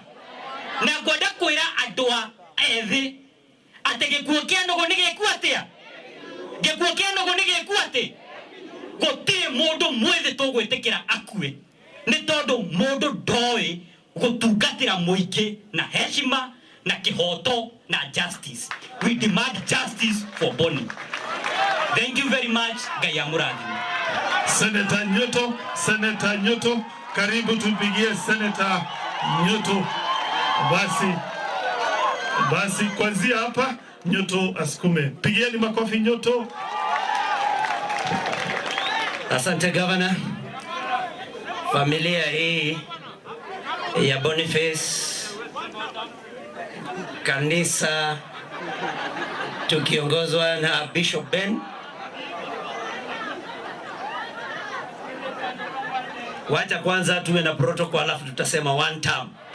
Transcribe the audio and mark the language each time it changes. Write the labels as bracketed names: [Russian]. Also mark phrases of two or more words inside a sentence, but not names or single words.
[Kikuyu] Na ngwenda kwĩra andũ a ethĩ atĩ gĩkuũ kĩa nũgũ nĩ gĩkuũ atĩa, gĩkuũ kĩa nũgũ nĩ gĩkuũ atĩ. Gũtirĩ mũndũ mwĩthĩ tũgwĩtĩkĩra akue, nĩ tondũ mũndũ ndoĩ gũtungatĩra mũingĩ na heshima na kĩhoto na justice. [English] We demand justice for Boni. Thank you very much. [Kikuyu] Ngai amũrathime. [Swahili] Senator Nyoto, karibu tupigie Senator Nyoto. Basi kwanzia hapa Nyoto asukume. Pigieni makofi Nyoto. Asante Governor. Familia hii ya Boniface, kanisa tukiongozwa na Bishop Ben, wacha kwanza tuwe na protocol alafu tutasema [English] one term.